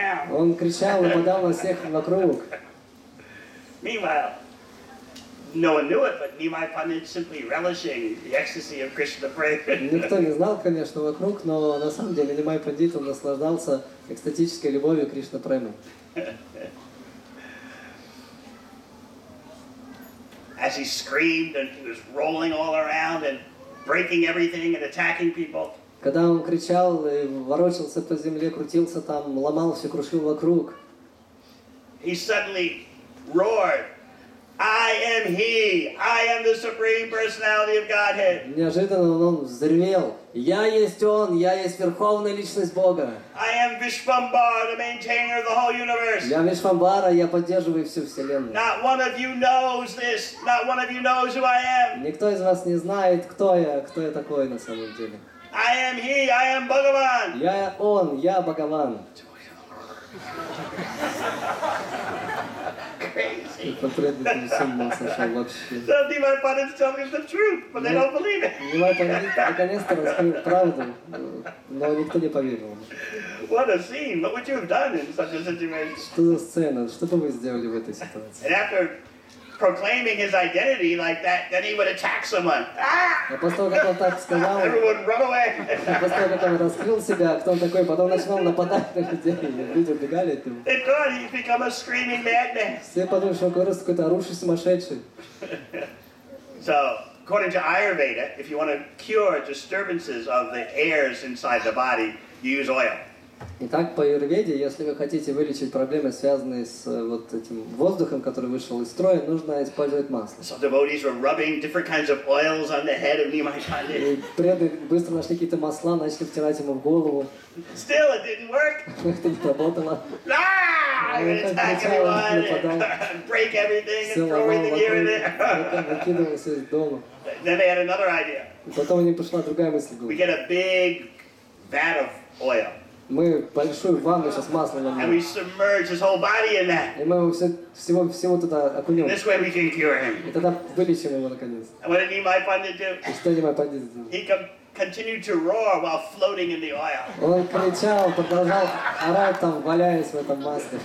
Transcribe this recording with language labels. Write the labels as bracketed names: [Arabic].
[Russian] Он кричал, нападал на всех вокруг. [English] No one knew it, but Nimai Pandit simply relishing the ecstasy of Krishna prema. [Russian] Никто не знал, конечно, вокруг, но на самом деле Нимай Пандит, он наслаждался экстатической любовью Кришна премы. [English] As he screamed and he was rolling all around and breaking everything and attacking people. [Russian] Когда он кричал и ворочался по земле, крутился там, ломал все, крушил вокруг. [English] He suddenly roared, I am he, I am the Supreme Personality of Godhead. [Russian] Неожиданно он взревел, я есть он, я есть Верховная Личность Бога. [English] I am Vishvambara, the maintainer of the whole universe. [Russian] Я Вишвамбара, я поддерживаю всю Вселенную. [English] Not one of you knows this, not one of you knows who I am. [Russian] Никто из вас не знает, кто я такой на самом деле. [English] I am he, I am Bhagavan. [Russian] Я он, я Бхагаван. [English] Crazy. So Nimai Pandit is telling us the truth, but they don't believe it. [Russian] Нимай Пандит наконец-то раскрыл правду, но никто не поверил. [English] What a scene! What would you have done in such a situation? [Russian] Что за сцена? Что бы вы сделали в этой ситуации? [English] And after proclaiming his identity like that, then he would attack someone. [Russian] А после того, как он так сказал, [English] Everyone run away. [Russian] после того, как он раскрыл себя, кто он такой, потом начинал нападать на людей, и люди убегали от него. [English] They thought he'd become a screaming madman. [Russian] Все подумали, что он какой-то орущий сумасшедший. [English] So, according to Ayurveda, if you want to cure disturbances of the airs inside the body, you use oil. [Russian] Итак, по аюрведе, если вы хотите вылечить проблемы, связанные с вот этим воздухом, который вышел из строя, нужно использовать масло. [English] So devotees were rubbing different kinds of oils on the head of Nimai Pandit. [Russian] И преданные быстро нашли какие-то масла, начали втирать ему в голову. [English] Still, it didn't work. [Russian] Это не работало. [English] I'm going to attack everyone, and break everything, and throw everything here and there. [Russian] Выкидывался из дома. [English] Then they had another idea. [Russian] И потом у них пришла другая мысль. [English] We get a big vat of oil. [Russian] Мы большую ванну сейчас маслом [English] And we [Russian] нальем. [English] submerge his whole body in that. [Russian] И мы его всего туда окунем. [English] This way we can cure him. [Russian] И тогда вылечим его наконец. [English] And what did Nimai Pandit do? [Russian] И что Нимай Пандит сделал? [English] He continued to roar while floating in the oil. [Russian] Он кричал, продолжал орать там, валяясь в этом масле.